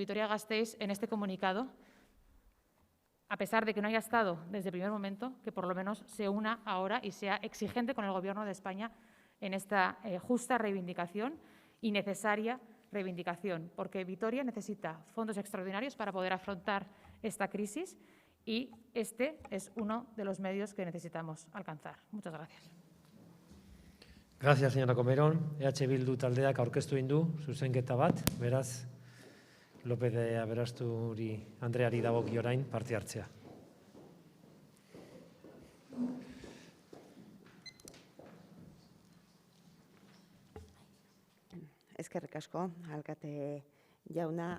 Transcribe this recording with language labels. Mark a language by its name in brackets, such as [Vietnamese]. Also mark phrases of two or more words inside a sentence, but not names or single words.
[Spanish] Vitoria-Gasteiz en este comunicado, a pesar de que no haya estado desde el primer momento, que por lo menos se una ahora y sea exigente con el Gobierno de España en esta justa reivindicación y necesaria reivindicación, porque Vitoria necesita fondos extraordinarios para poder afrontar esta crisis y este es uno de los medios que necesitamos alcanzar. Muchas gracias. Gracias, señora Comerón. [Basque] Bildu taldeak aurkeztu egin du zuzenketa bat, beraz, López de Aberasturi Andreari dagoki orain parte hartzea. Eskerrik asko, alkate jauna.